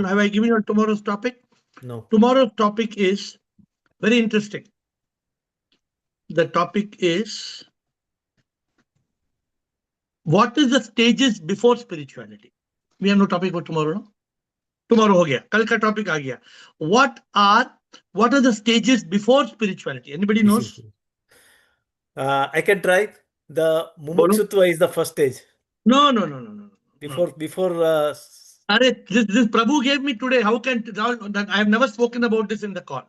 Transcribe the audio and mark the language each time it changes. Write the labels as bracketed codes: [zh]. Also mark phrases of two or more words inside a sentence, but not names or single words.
[en] Have I given you tomorrow's topic? no. Tomorrow's topic is very interesting. The topic is what is the stages before spirituality? We have no topic for tomorrow. [hi] No? Tomorrow ho gaya. Kal ka topic aa gaya. [en] What are the stages before spirituality? Anybody knows? I can try. The Bolo? Mumukshutva is the first stage. No. Before. This Prabhu gave me today. How can I have never spoken about this in the call?